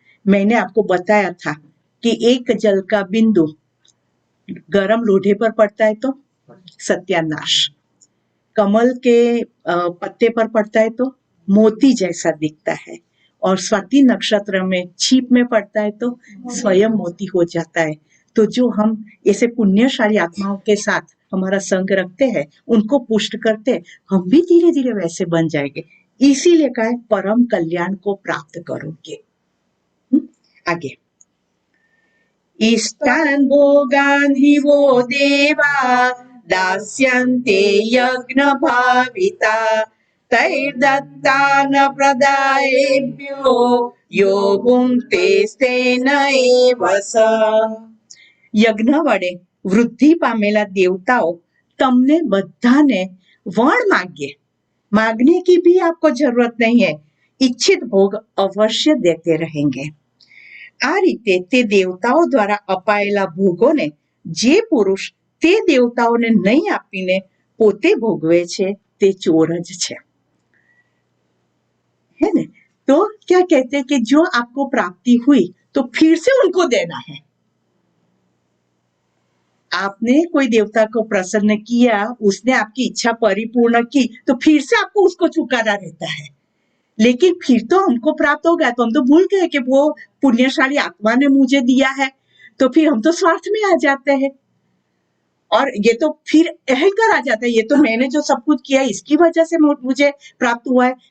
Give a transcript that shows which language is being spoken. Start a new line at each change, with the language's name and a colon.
Hindi: मैंने आपको बताया था कि एक जल का बिंदु गरम लोढ़े पर पड़ता है तो सत्यानाश, कमल के पत्ते पर पड़ता है तो मोती जैसा दिखता है और स्वाति नक्षत्र में छीप में पड़ता है तो स्वयं मोती हो जाता है। तो जो हम ऐसे पुण्यशाली आत्माओं के साथ हमारा संग रखते हैं, उनको पुष्ट करते हैं, हम भी धीरे धीरे वैसे बन जाएंगे। इसीलिए कहा है परम कल्याण को प्राप्त करोगे।
Sanskrit: आगे इष्टान् भोगान् हि वो देवा दास्यन्ते यज्ञ भाविता तैर्दत्तान् प्रदायेभ्यो यो भुङ्क्ते तेन एव स।
Gujarati: યજ્ઞ વડે વૃદ્ધિ પામેલા દેવતાઓ તમને બધાને વણ
Hindi: मांगने की भी आपको जरूरत नहीं है, इच्छित भोग अवश्य देते रहेंगे।
Gujarati: આ રીતે તે દેવતાઓ દ્વારા અપાયેલા ભોગોને જે પુરુષ તે દેવતાઓને નહીં આપીને પોતે ભોગવે છે તે ચોર જ છે,
Hindi: है ना। तो क्या कहते हैं कि जो आपको प्राप्ति हुई तो फिर से उनको देना है। आपने कोई देवता को प्रसन्न किया, उसने आपकी इच्छा परिपूर्ण की तो फिर से आपको उसको चुकाना रहता है। लेकिन फिर तो हमको प्राप्त हो गया तो हम तो भूल गए कि वो पुण्यशाली आत्मा ने मुझे दिया है, तो फिर हम तो स्वार्थ में आ जाते हैं और ये तो फिर अहंकार आ जाता है, ये तो मैंने जो सब कुछ किया इसकी वजह से मुझे प्राप्त हुआ है।